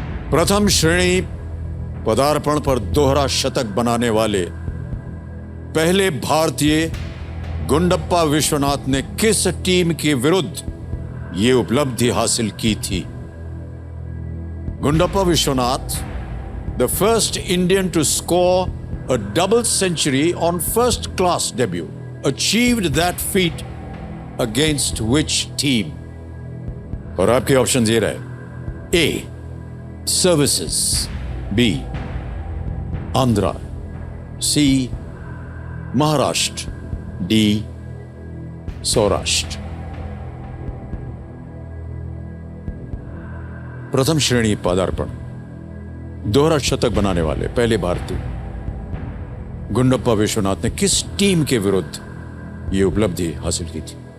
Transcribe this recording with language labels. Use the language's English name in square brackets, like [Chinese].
[Hindi] प्रथम श्रेणी पदार्पण पर दोहरा शतक बनाने वाले पहले भारतीय गुंडप्पा विश्वनाथ ने किस टीम के विरुद्ध यह उपलब्धि हासिल की थी? Gundappa Vishwanath [English] the first Indian to score a double century on first class debut, achieved that feat against which team? [Hindi] और आपके ऑप्शन ये रहे: A, Services, B, Andhra, C, Maharashtra, D, Saurashtra. प्रथम श्रेणी पदार्पण, दोहरा शतक बनाने वाले पहले भारतीय गुंडप्पा विश्वनाथ ने किस टीम के विरुद्ध यह उपलब्धि हासिल की थी?